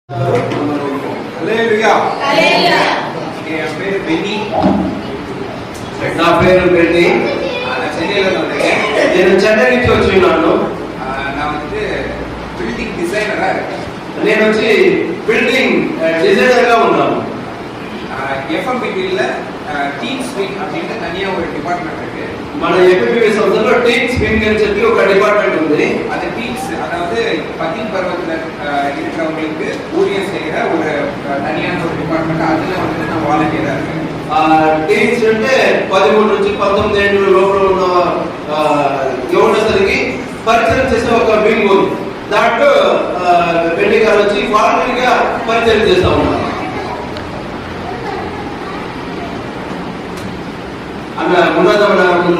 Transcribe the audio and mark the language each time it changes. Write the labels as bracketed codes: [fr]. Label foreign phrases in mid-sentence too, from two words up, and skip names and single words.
[ta] என் பேரு பெனி. [te] నా పేరు బెన్నీ. [ta] நான் சென்னையில வந்திருக்கேன். [te] నేను చెన్నై నుంచి వచ్చి ఉన్నాను. [ta] நான் வந்து [en] building designer [ta] இருக்கேன். [te] నేను వచ్చి [en] building designer [te] గా ఉన్నాను. [ta] ఎఫ్ఎంబిటిல [en] teams wing [ta] அப்படின்னு தனியா ஒரு డిపార్ట్మెంట్ இருக்கு. [te] మన ఎఫ్ఎంబిటి సంస్థలో [en] teams wing [te] అని చెప్పి ఒక డిపార్ట్మెంట్ ఉంది. [ta] அந்த டீம்ஸ் அதாவது 10 பருவத்துல இருக்கிறவங்களுக்கு ஊழியம் செய்யற ஒரு தனியான ஒரு டிபார்ட்மெண்ட். அதுல வந்து நான் வாலண்டியரா இருக்கேன். [te] టీమ్స్ అంటే 13 నుంచి 19 ఏళ్ల లోపల ఉన్న యువకులకి పరిచయం చేసే ఒక వింగ్ ఉంది. దాంట్లో బెన్నీ గారు వచ్చి వాలంటీర్గా పరిచయం చేస్తా ఉన్నారు. అన్న ఉన్నతమైన ముందు